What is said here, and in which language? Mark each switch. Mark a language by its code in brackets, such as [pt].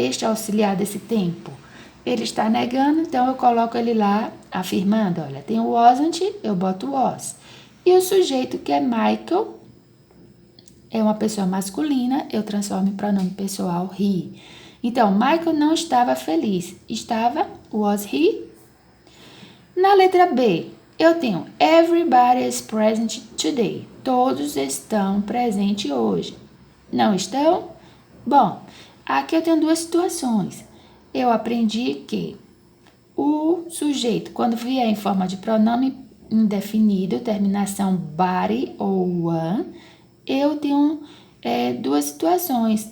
[pt] Este auxiliar desse tempo. Ele está negando, então eu coloco ele lá afirmando. Olha, tem o wasn't, eu boto was. E o sujeito, que é Michael, é uma pessoa masculina, eu transformo em pronome pessoal he. Então, Michael não estava feliz. Estava, [en] was he? [pt] Na letra B, eu tenho [en] everybody is present today. [pt] Todos estão presentes hoje. Não estão? Bom, aqui eu tenho duas situações. Eu aprendi que o sujeito, quando vier em forma de pronome indefinido, terminação body ou one, eu tenho duas situações.